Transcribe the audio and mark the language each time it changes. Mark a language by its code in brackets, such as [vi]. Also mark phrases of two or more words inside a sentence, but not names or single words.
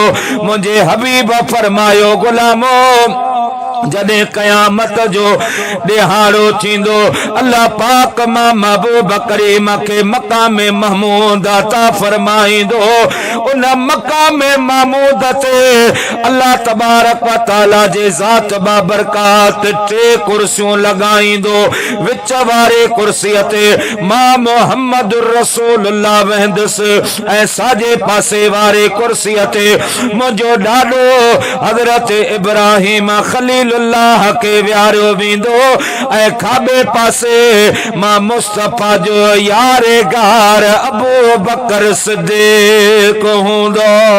[sd] मुंहिंजे हबीब फरमायो गुलामो जॾहिं क़यामत जो ॾिहाड़ो थींदो, अल्लाह पाक मां महबूब करीम खे मक़ाम महमूद अता फरमाईंदो, उन मक़ाम महमूद ते [ar] الله تبارك وتعالى [sd] जे ज़ात बाबरकात टे कुर्सियूं लॻाईंदो, विच वारे कुर्सीअ ते मां [ar] محمد رسول الله [sd] वेंदुसि ऐं साॼे पासे वारे कुर्सीअ ते मुंहिंजो ॾाॾो हज़रत इब्राहिम खलील अल्लाह के व्यारो वेंदो ऐं खाॿे पासे मां मुस्तफा जो यारे गार अबू बकर सिद्दीक हूंदो।